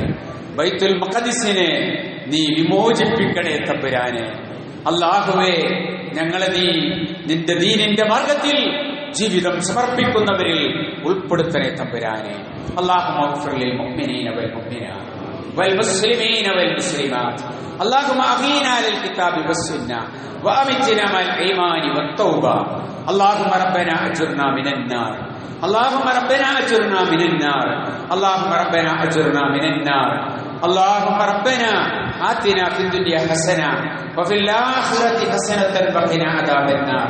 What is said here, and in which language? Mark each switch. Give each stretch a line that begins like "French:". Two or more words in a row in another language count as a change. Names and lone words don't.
Malayalam: ബൈത്തുൽ മഖ്ദിസിനെ നീ വിമോചിപ്പിക്കണേ തമ്പുരാനെ. അല്ലാഹുവേ, ഞങ്ങളെ നീ നിന്റെ ദീനിന്റെ മാർഗത്തിൽ ജീവിതം സമർപ്പിക്കുന്നവരിൽ ഉൾപ്പെടുത്തണേ തമ്പുരാനെ.
Arabic: اللهم اغفر للمؤمنين والمؤمنات والمسلمين والمسلمات. اللهم أحينا على الكتاب والسنة وأمتنا مع الإيمان والتوبة. اللهم ربنا أجرنا من النار. اللهم ربنا أجرنا من النار. اللهم ربنا أجرنا من النار. اللهم ربنا آتنا في الدنيا حسنة وفي الآخرة حسنة وقنا عذاب النار.